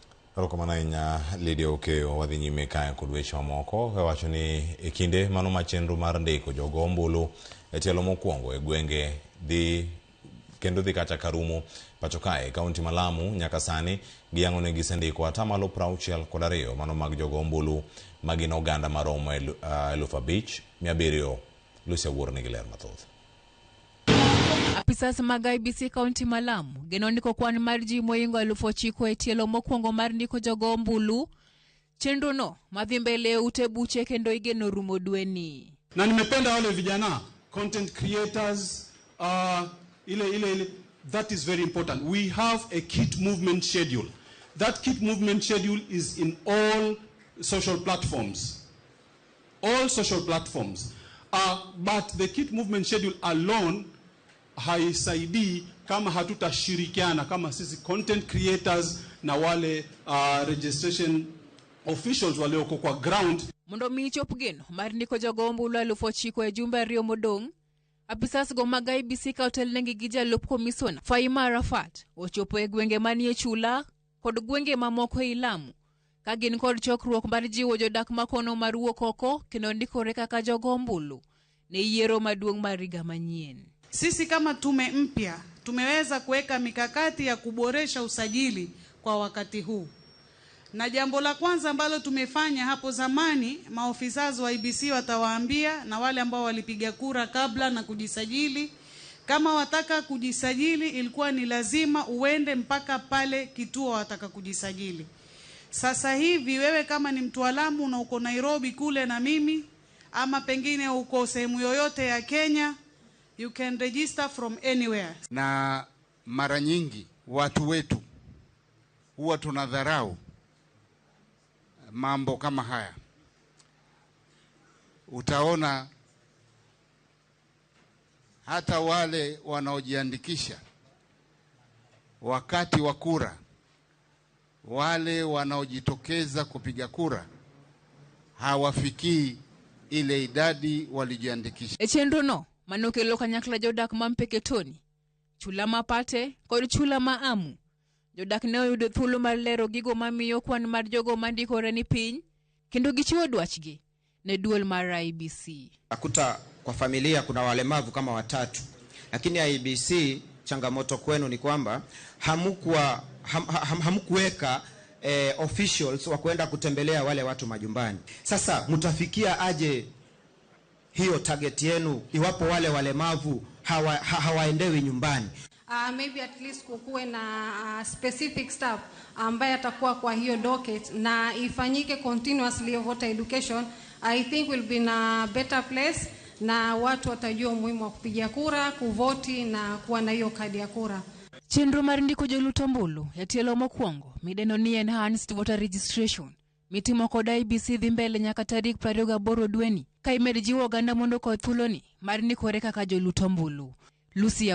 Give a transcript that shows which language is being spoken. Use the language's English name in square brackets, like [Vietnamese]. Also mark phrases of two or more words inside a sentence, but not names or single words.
[Luo (Kenya and Tanzania)] Rokomanainya Lydia Okeyo wadhi nyime kae kod weche mamoko wacho ni e kinde mano ma chenro mar ndiko jogo ombulu e telo mokwongo e gwenge dhi kacha karumo pacho kae kaunti ma Lamu nyaka sani giyango ne gisendiko atamalo 62 mano mag jogo ombulu magin oganda maromo 5,700. Lucia Wuor nigi ler mathoth. Apisas mag IEBC kaunti ma Lamu geno ndiko kwan mar ji moingo 9,000 e tielo mokwongo mar ndiko jogo ombulu. Chenro no madhi mbele ute buche kendo igeno rumo dweni. [Swahili] Na nimependa wale vijana [English] content creators that is very important. We have a KIT movement schedule. That KIT movement schedule is in all social platforms. All social platforms. But the KIT movement schedule alone [Swahili] haisaidii kama hatutashirikiana kama sisi [English] content creators [Swahili] na wale [English] registration officials [Swahili] walioko kwa [English] ground. [Luo (Kenya and Tanzania)] Mondo mi chop geno mar ndiko jogo ombulu 9,000 e jumbe 2 modong. Apisas go mag IEBC ka otel nengi gi jalup komisona Faima Arafat ochopo e gwenge manie chula kod gwenge mamoko e Lamu ka gin kod chokruok mar jiwo jodak makono mar wuok oko kendo ndikore kaka jogo ombulu ne yiero maduong' mar higa manyien. [Swahili] Sisi kama tume mpya tumeweza kuweka mikakati ya kuboresha usajili kwa wakati huu. Na jambo la kwanza ambalo tumefanya hapo zamani, maofisa wa IEBC watawaambia na wale ambao walipiga kura kabla na kujisajili, kama wataka kujisajili ilikuwa ni lazima uende mpaka pale kituo wataka kujisajili. Sasa hivi wewe kama ni mtu wa Lamu na uko Nairobi kule na mimi, ama pengine uko sehemu yoyote ya Kenya, [English] you can register from anywhere. [Swahili] Na mara nyingi watu wetu huwa tunadharau mambo kama haya. Utaona hata wale wanaojiandikisha wakati wa kura, wale wanaojitokeza kupiga kura hawafikii ile idadi walijiandikisha. [Luo (Kenya and Tanzania)] Chenro no manokelo kanyakla jodak mampeketoni, chula mapate kod chula maamu. Jodak ne oyudo thuolo mar lero gigo mamiyo kwan mar jogo mandikore ni piny kendo gichiwo dwachgi ne duol mar IEBC. [Swahili] Akuta kwa familia kuna walemavu kama 3, lakini IEBC changamoto kwenu ni kwamba hamkuweka officials wa kwenda kutembelea wale watu majumbani. Sasa mtafikia aje hiyo target yenu iwapo wale walemavu hawaendewi nyumbani? [English] Maybe at least [Swahili] kukuwe na [English] specific staff [Swahili] ambaye atakuwa kwa hiyo docket na ifanyike [English] continuously voter education. I think will be in a better place [Swahili] na watu watajua umuhimu wa kupiga kura, kuvoti na kuwa na hiyo kadi ya kura. [Luo (Kenya and Tanzania)] Chenro mar ndiko joluto ombulu ya tielo mokwongo mideno ni [English] enhanced voter registration [Luo (Kenya and Tanzania)] mitimo kod IEBC dhi mbele nyaka tarik 28 dweni ka imed jiwo oganda mondo kod thuloni mar ndikore kaka joluto ombulu.